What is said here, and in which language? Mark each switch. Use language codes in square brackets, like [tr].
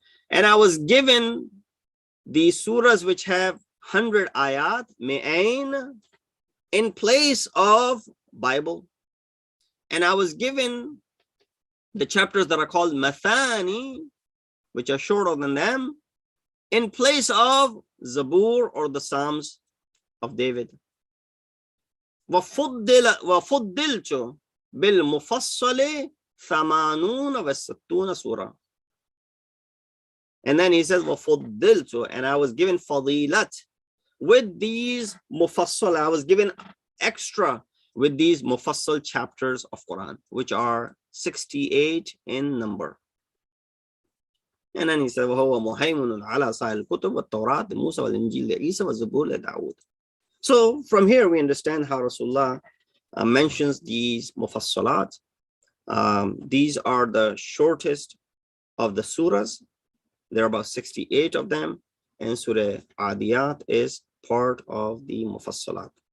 [en] And I was given the surahs which have 100 ayat, mi'ain, in place of Bible. And I was given the chapters that are called mathani, which are shorter than them, in place of Zabur or the Psalms of David. [ar] وَفُضِّلْتُ بِالْمُفَصَّلِ 80 و60 surah. [en] And then he says, [ar] وَفُضِّلْتُ, [en] and I was given fadilat with these mufassal. I was given extra with these mufassal chapters of Quran, which are 68 in number. And then he said, [ar] وَهُوَ مُهَيْمُنٌ عَلَى سَائِرِ الْكُتُبِ وَالتَّوْرَاةِ لِمُوسَى وَالْإِنْجِيلِ لِعِيسَى وَالزَّبُورِ لِدَاوُودَ. [en] So from here we understand how Rasulullah mentions these mufassalat. These are the shortest of the surahs. There are about 68 of them, and Surah al-Adiyat is part of the mufassalat.